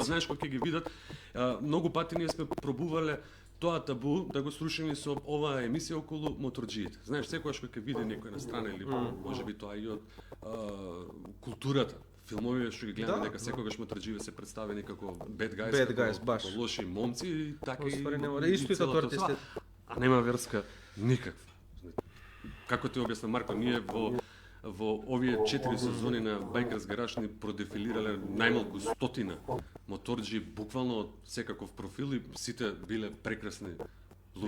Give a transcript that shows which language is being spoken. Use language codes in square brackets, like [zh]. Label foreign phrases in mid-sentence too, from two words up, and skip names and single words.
[mk] знаеш кога ќе ги видат, многу пати ние сме пробувале тоа табу да го срушиме со оваа емисија околу моторџиите. Знаеш, секогаш кога ќе види некој на страна или можеби тоа и од културата, филмовите што ги гледаме Да, дека секогаш моторџиите се представени како [en] bad guys, [mk] Bad како, guys, баш. како лоши момци и така и Уствари нема, и исто и целото тату артисти. тоа. А нема врска никаква. Како ти објаснам, Марко, ние во овие 4 сезони на Bikers Garage ни продефилирале најмалку 100 моторџи буквално од секаков профил и сите биле прекрасни луѓе.